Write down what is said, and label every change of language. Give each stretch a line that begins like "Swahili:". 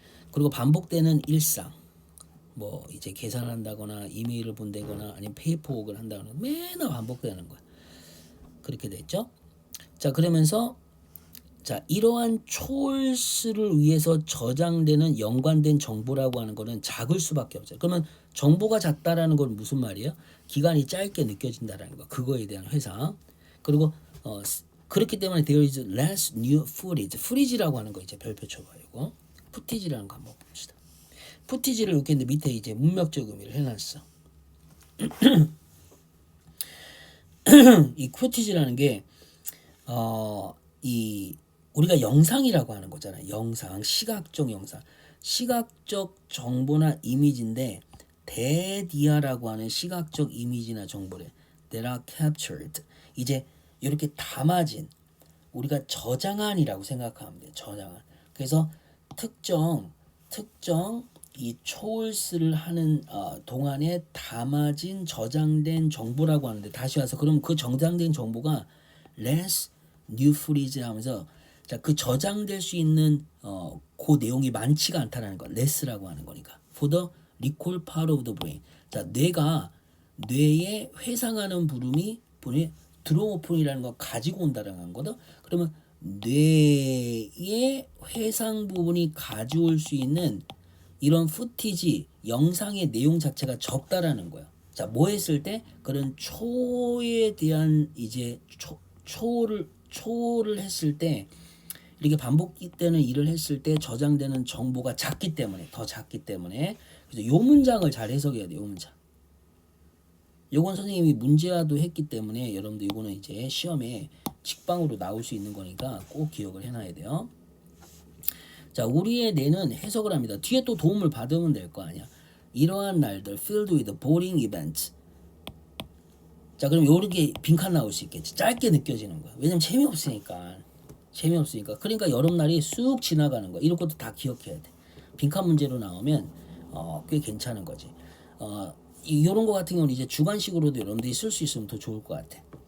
Korean: 그리고 반복되는 일상, 뭐 이제 계산한다거나 이메일을 본다거나 아니면 페이퍼웍을 한다거나 맨날 반복되는 거야. 그렇게 됐죠. 자, 그러면서 자, 이러한 초월수를 위해서 저장되는 연관된 정보라고 하는 거는 작을 수밖에 없어요. 그러면 정보가 작다라는 건 무슨 말이에요? 기간이 짧게 느껴진다라는 거. 그거에 대한 회상. 그리고 그렇기 때문에
English: there is less new footage.
Korean: footage라고 하는 거 이제 별표 쳐봐. 이거 footage라는 거 한번 봅시다. footage를 이렇게 했는데 밑에 이제 문맥적 의미를 해놨어. 이 footage라는 게 이 우리가 영상이라고 하는 거잖아요. 영상, 시각적 영상, 시각적 정보나 이미지인데 데디아라고 하는 시각적 이미지나 정보를
English: that are captured.
Korean: 이제 이렇게 담아진 우리가 저장한이라고 생각하면 돼요. 저장한. 그래서 특정 이 초월스를 하는 동안에 담아진 저장된 정보라고 하는데 다시 와서 그럼 그 저장된 정보가
English: less new footage
Korean: 하면서 자, 그 저장될 수 있는 그 내용이 많지가 않다라는 거. less라고 하는 거니까.
English: for the recall part of the brain.
Korean: 자, 뇌에 회상하는 부분이 드로모폰이라는 거 가지고 온다라는 거거든. 그러면 뇌의 회상 부분이 가져올 수 있는 이런 푸티지 영상의 내용 자체가 적다라는 거야. 자, 뭐 했을 때 그런 초에 대한 이제 초를 했을 때 이렇게 반복되는 일을 했을 때 저장되는 정보가 작기 때문에 더 작기 때문에 그래서 요 문장을 잘 해석해야 돼요. 요 문장. 요건 선생님이 문제화도 했기 때문에 여러분들 이거는 이제 시험에 직방으로 나올 수 있는 거니까 꼭 기억을 해놔야 돼요. 자, 우리의 뇌는 해석을 합니다. 뒤에 또 도움을 받으면 될 거 아니야. 이러한 날들
English: filled with boring events.
Korean: 자, 그럼 요렇게 빈칸 나올 수 있겠지. 짧게 느껴지는 거야. 왜냐면 재미없으니까. 그러니까 여름날이 쑥 지나가는 거야. 이런 것도 다 기억해야 돼. 빈칸 문제로 나오면 꽤 괜찮은 거지. 이런 거 같은 경우는 이제 주관식으로도 여러분들이 쓸 수 있으면 더 좋을 것 같아.